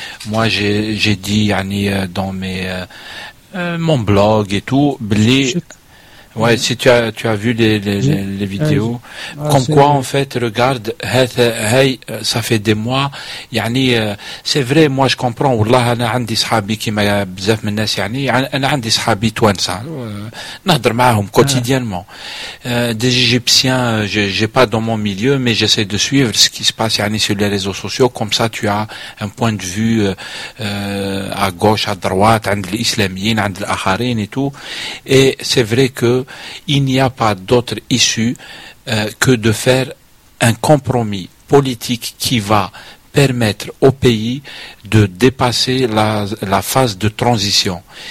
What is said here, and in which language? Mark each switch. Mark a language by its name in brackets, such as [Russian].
[French] Moi, j'ai dit, yani, dans mon blog et tout, Ouais, si tu as vu les vidéos, comme quoi en fait, regarde, hey, ça fait des mois. يعني c'est vrai, moi je comprends. [Arabic] والله أنا عندي صحابي كيما بزاف من الناس يعني أنا عندي صحابي توانسة نهضر معاهم quotidiennement. [French] Des Égyptiens, j'ai pas dans mon milieu, mais j'essaie de suivre ce qui se passe يعني sur les réseaux sociaux. Comme ça, tu as un point de vue à gauche, à droite, عند الإسلاميين, عند الآخرين et tout. Et c'est vrai que il n'y a pas d'autre issue que de faire un compromis politique qui va permettre au pays de dépasser la phase de transition.